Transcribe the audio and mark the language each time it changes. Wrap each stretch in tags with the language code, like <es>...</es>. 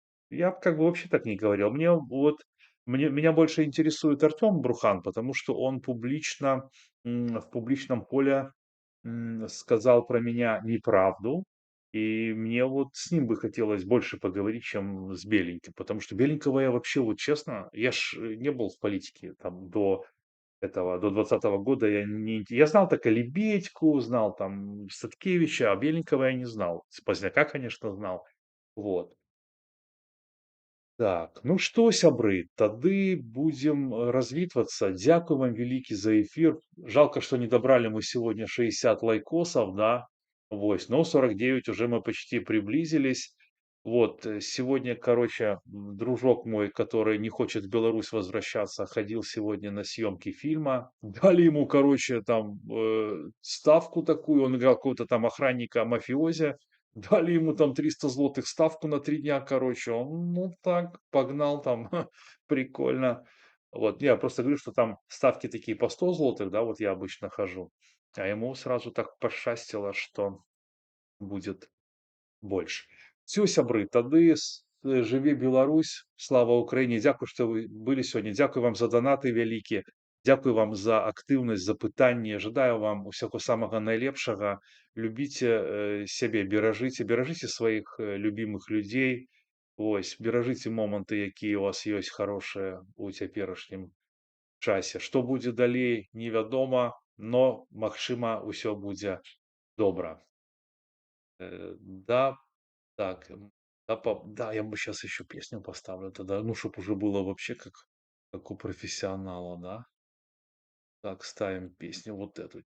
<ru>Я б как бы вообще так не говорил. Меня больше интересует Артем Брухан, потому что он публично, в публичном поле сказал про меня неправду, и мне вот с ним бы хотелось больше поговорить, чем с Беленьким, потому что Беленького я вообще, вот честно, я ж не был в политике там до 2020 года. Я знал только Лебедьку, знал там Садкевича, а Беленького я не знал. Поздняка, конечно, знал. Вот.</ru> <be>Так, ну што, сябры, тады будзем развітвацца. Дзякуй вам вялікі за эфир.</be> <ru>Жалко, что не добрали мы сегодня 60 лайкосов, да. Вось, но 49 уже мы почти приблизились. Вот, сегодня, короче, дружок мой, который не хочет в Беларусь возвращаться, ходил сегодня на съемки фильма. Дали ему, короче, там ставку такую, он играл какого-то там охранника-мафиози. Дали ему там 300 злотых ставку на 3 дня, короче. Он, ну так, погнал там, прикольно. Вот, я просто говорю, что там ставки такие по 100 злотых, да, вот я обычно хожу. А ему сразу так пошастило, что будет больше.</ru> <be>Все, сябры, тады жыве Беларусь, слава Украіне. Дзякуй, што вы былі сёння. Дзякуй вам за донаты вялікія. Дзякуй вам за актыўнасць, за пытанні. Жадаю вам усяго самага найлепшага. Любіце сябе, беражыце сваіх любімых людзей. Вось, беражыце моманты, якія у вас ёсць хорошыя у цяперашнім часе. Што будзе далей, невядома,</be> <ru>но</ru> <be>магчыма, усё будзе добра.</be> <ru>Да, так, да, я бы сейчас еще песню поставлю тогда, ну, чтобы уже было вообще как у профессионала, да. Так, ставим песню вот эту.</ru>